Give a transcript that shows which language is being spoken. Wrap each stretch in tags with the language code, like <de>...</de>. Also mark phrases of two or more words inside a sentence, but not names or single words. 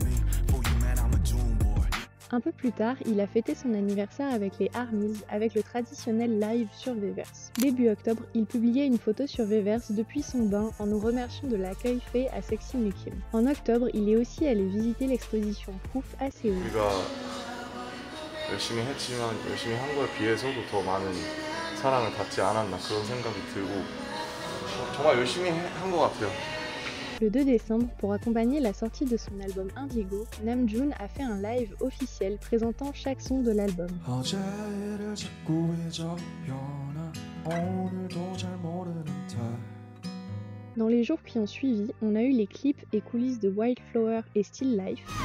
<fr>Un peu plus tard, il a fêté son anniversaire avec les ARMYs avec le traditionnel live sur Weverse. Début octobre, il publiait une photo sur Weverse depuis son bain en nous remerciant de l'accueil fait à Sexy New Kim. En octobre, il est aussi allé visiter l'exposition Proof à Séoul.</fr> <ko>우리가 열심히 했지만 열심히 한 거에 비해서도 더 많은 사랑을 받지 않았나 그런 생각이 들고 정말 열심히 한 것 같아요.</ko> <fr>Le 2 décembre, pour accompagner la sortie de son album Indigo, Namjoon a fait un live officiel présentant chaque son de l'album. Dans les jours qui ont suivi, on a eu les clips et coulisses de Wildflower et Still Life.</fr>